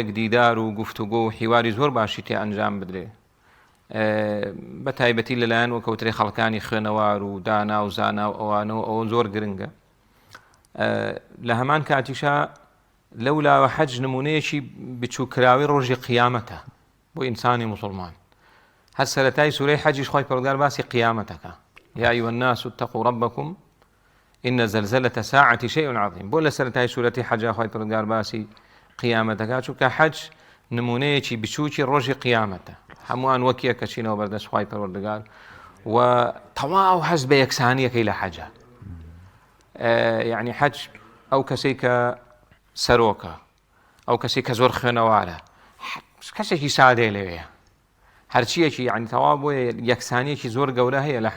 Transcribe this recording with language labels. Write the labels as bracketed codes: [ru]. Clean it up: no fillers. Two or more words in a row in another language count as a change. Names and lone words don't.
[ckb] دیدار و گفتوگۆ و حیواری زۆر باشی تێ ئەنجام بدرێ بە تایبەتی لەلایەن وەکەوترێ خەڵکانی خوێنەوار و دانا و زانا و ئەوانەوە ئەوە زۆر گرنگە لە هەمان کاتیشا لەولاوە حەج نمونەیەکی بچووکراوی ڕۆژی قیامەتە بۆ ئینسانی مسلمان هەر سەرەتای سوورەی حەجیش خۆی پەروەردگار باسی قیامەتەکە [ar] یا ئەیوە الناس اتقوا ربكم إن زلزلة الساعة شيء عظيم [ckb] بۆ لە سەرەتای سوورەتی حەجا خۆی پەروەردگار باسی قیامەتەکە چونکە حەج نمونەیەکی بچووکی ڕۆژی قیامەتە هەمووان وەکیە کە چینەوە بەردەست خۆی پەروەردگار و تەواو حەز بە یەکسانیەکەی لە حەجە یعنی حەج ئەو کەسەی کە سەرۆکە ئەو کەسێک کە زۆر خوێنەوارە کەسێکی سادەیە لەوەیە هەرچیەکی یعنی تەواو بۆ یەکسانیەکی زۆر گەورە هەیە لە